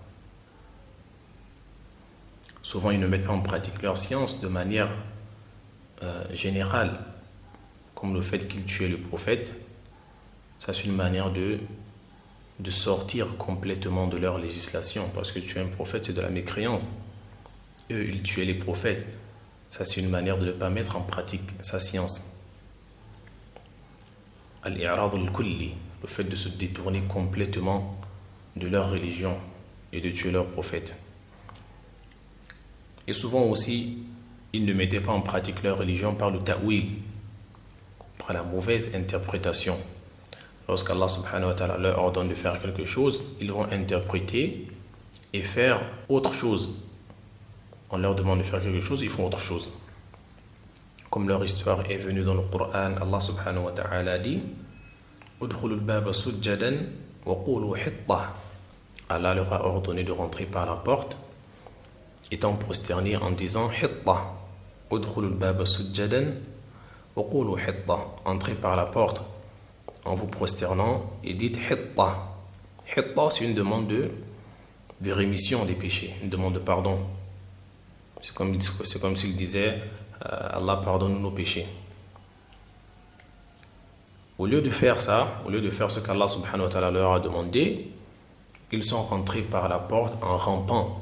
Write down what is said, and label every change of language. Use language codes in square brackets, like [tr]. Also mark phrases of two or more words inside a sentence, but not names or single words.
[fr] Souvent, ils ne mettent pas en pratique leur science de manière générale, comme le fait qu'ils tuaient le prophète. Ça, c'est une manière de sortir complètement de leur législation, parce que tuer un prophète, c'est de la mécréance. Eux, ils tuaient les prophètes. Ça, c'est une manière de ne pas mettre en pratique sa science. [ar] الإعراض الكلي, [fr] le fait de se détourner complètement de leur religion et de tuer leurs prophètes. Et souvent aussi, ils ne mettaient pas en pratique leur religion par le ta'wil, par la mauvaise interprétation. Lorsqu'Allah [ar] سبحانه وتعالى [fr] leur ordonne de faire quelque chose, ils vont interpréter et faire autre chose. On leur demande de faire quelque chose, ils font autre chose. Comme leur histoire est venue dans le Coran, [ar] الله سبحانه وتعالى dit ادخلوا الباب سجدا وقولوا حطة. [fr] Allah leur a ordonné de rentrer par la porte, étant prosternés en disant hittah. [ar] ادخلوا الباب سجدا وقولوا حطة. [fr] Entrez par la porte en vous prosternant et dites hittah. Hittah, c'est une demande de rémission des péchés, une demande de pardon. C'est comme s'il disait Allah pardonne nos péchés. Au lieu de faire ça, au lieu de faire ce qu'Allah [ar] سبحانه وتعالى [fr] leur a demandé, ils sont rentrés par la porte en rampant.